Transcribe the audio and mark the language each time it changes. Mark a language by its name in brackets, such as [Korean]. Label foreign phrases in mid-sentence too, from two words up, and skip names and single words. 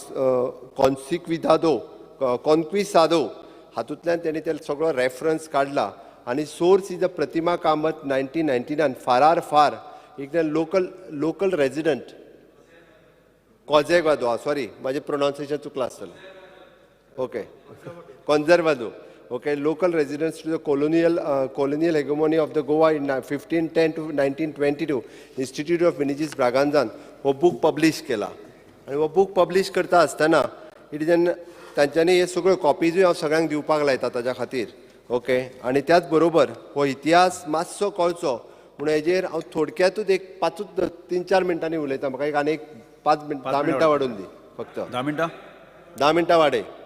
[Konkani] कॉन्क्विसादो हातूंतल्यान तेणी ते सगळो रेफरन्स काडला आनी [English] source is the [Konkani] प्रतिमा कामत 1999 फार एक [English] local resident [Konkani] कॉझेगादो सॉरी माझे प्रोनाउन्सिएशन चुकलां [English] आसतलें ओके कॉन्झर्वादो okay local residents to the colonial hegemony of the Goa in 1510 to 1922 [Konkani] Institute of Vinicius Braganzan हो [English] book publish [Konkani] केला आणि हो [English] book publish [Konkani] करता आसतना [English] it is [Konkani] तांच्यांनी हे सगळ्यो कॉपीजूय हांव सगळ्यांक दिवपाक लायता ताच्या खातीर ओके आनी त्याच बरोबर हो इतिहास मातसो कळचो म्हणून हेजेर हांव थोडक्यातूच एक 3-4 मिनटांनी उलयता म्हाका एक आनी 10 मिनटां वाडोवन दी फक्त 10 मिनटां वाडय